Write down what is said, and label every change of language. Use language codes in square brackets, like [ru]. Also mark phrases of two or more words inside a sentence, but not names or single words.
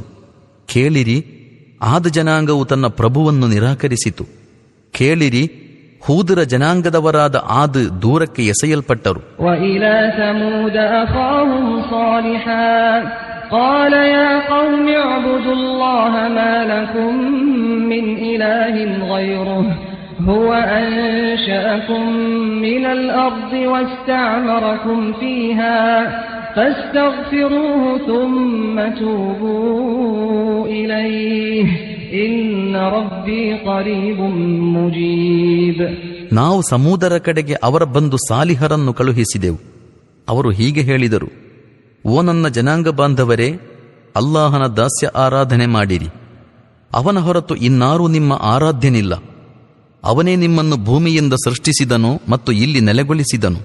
[kn] ಕೇಳಿರಿ, ಆದ ಜನಾಂಗವು ತನ್ನ ಪ್ರಭುವನ್ನು ನಿರಾಕರಿಸಿತು. ಕೇಳಿರಿ, ಹೂದರ ಜನಾಂಗದವರಾದ ಆದ್ ದೂರಕ್ಕೆ ಎಸೆಯಲ್ಪಟ್ಟರು. [ar] هو أنشأكم من الأرض واستعمركم فيها فاستغفروه ثم توبوا إليه إن ربي قريب مجيب. [kn] ನಾವು ಸಮುದರ ಕಡೆಗೆ ಅವರ ಬಂಧು ಸಾಲಿಹರನ್ನು ಕಳುಹಿಸಿದೆವು. ಅವರು ಹೀಗೆ ಹೇಳಿದರು, ಓ ನನ್ನ ಜನಾಂಗ ಬಾಂಧವರೇ, ಅಲ್ಲಾಹನ ದಾಸ್ಯ ಆರಾಧನೆ ಮಾಡಿರಿ. ಅವನ ಹೊರತು ಇನ್ನಾರೂ ನಿಮ್ಮ ಆರಾಧ್ಯನಿಲ್ಲ. ಅವನೇ ನಿಮ್ಮನ್ನು ಭೂಮಿಯಿಂದ ಸೃಷ್ಟಿಸಿದನು ಮತ್ತು ಇಲ್ಲಿ ನೆಲೆಗೊಳಿಸಿದನು.